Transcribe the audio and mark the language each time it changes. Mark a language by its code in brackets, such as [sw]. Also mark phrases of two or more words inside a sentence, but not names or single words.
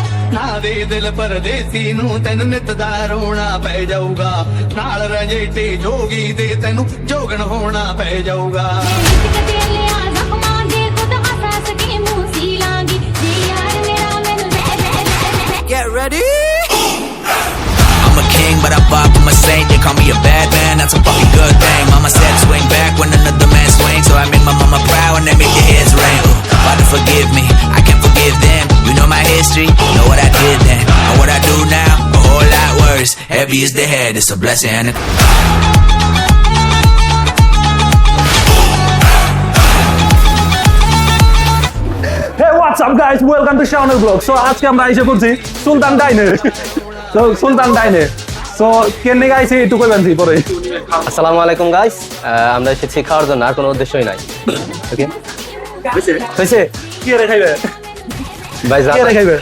[pa] ਨਾ ਦੇ ਦਿਲ ਪਰਦੇਸੀ ਨੂੰ ਤੈਨੂੰ ਨਿੱਤ ਦਾ ਰੋਣਾ ਪੈ ਜਾਊਗਾ ਨਾਲ ਰਜੇਟੇ ਜੋਗੀ ਦੇ ਤੈਨੂੰ ਜੋਗਣ ਹੋਣਾ ਪੈ ਜਾਊਗਾ [en] Get ready. I'm a king, but I bop, I'm a saint. They call me a bad man, that's a fucking good thing. Mama said swing back when another man swings, so I make my mama proud and they make their heads ring. Father forgive me, I can't forgive them. You know my history, know what I did then, and what I do now, a whole lot worse. Heavy is the head, it's a blessing and a Hey, what's up guys? Welcome to Shawnee Vlog. [bn] So আজকে আমরা এসে পড়ছি সুলতান ডাইনে। So সুলতান ডাইনে। So কেন গাইছে একটু কইবেন জি পরে। আসসালামু আলাইকুম গাইস, আমরা এসেছি খাওয়ার জন্য, আর কোনো উদ্দেশ্যই নাই। ওকে হইছে কি রে খাইবে? ভাই যা কি রে খাইবে?